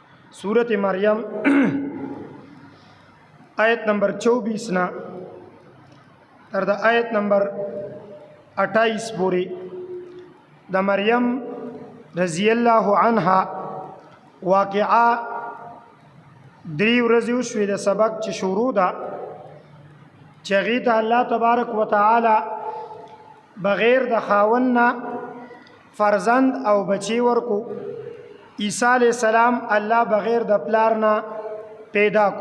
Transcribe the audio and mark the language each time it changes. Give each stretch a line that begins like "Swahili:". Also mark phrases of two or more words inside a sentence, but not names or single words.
Pashto: سورت مریم آیت نمبر 24 نه تر د آیت نمبر 28 پورې د مریم
Arabic: رضي الله عنها
Pashto: واقعه درې ورځې وشوې د سبق چې شروع ده چې هغې ته
Arabic: الله تبارک وتعالی
Pashto: بغیر د خاوند نه فرزند او بچی ورکو. عیسی
Arabic: علیہ السلام
Pashto: الله بغیر د پلار نه پیدا کو.